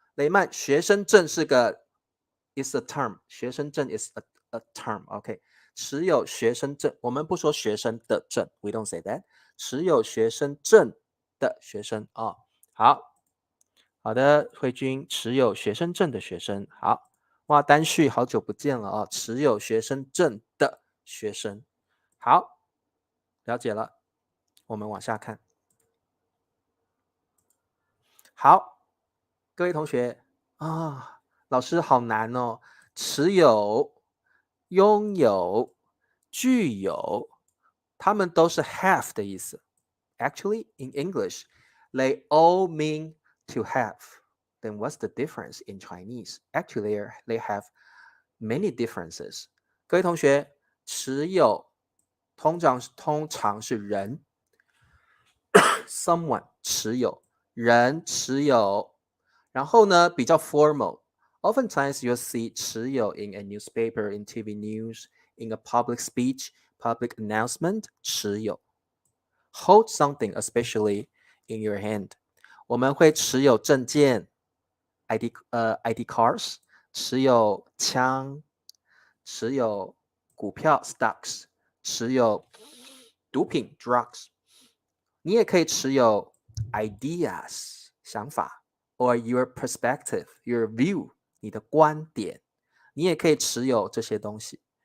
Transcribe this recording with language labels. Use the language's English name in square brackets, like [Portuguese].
[Chinese] 雷曼学生证是个 [English] is a term， [Chinese] 学生证 is a term，OK， 持有学生证，我们不说学生的证 ， [English] we don't say that， [Chinese] 持有学生证的学生好的，慧君持有学生证的学生，好，哇，丹旭好久不见了持有学生证的学生，好，了解了，我们往下看。好，各位同学老师好难哦。持有、拥有、具有，它们都是 have 的意思。 [English] Actually, in English, they all mean to have. Then what's the difference in Chinese? Actually, they have many differences. [Chinese] 各位同学，持有通常是人，someone 持有。人持有，然后呢比较 formal. [English] Oftentimes you'll see 持有 in a newspaper, in TV news, in a public speech, public announcement. 持有 hold something, especially in your hand. [Chinese] 我们会持有证件 ID cards, 持有枪，持有股票 stocks, 持有毒品 drugs. 你也可以持有ideas 想法 [English] or your perspective, your view [Chinese] 你的观点，你也可以持有这些东西。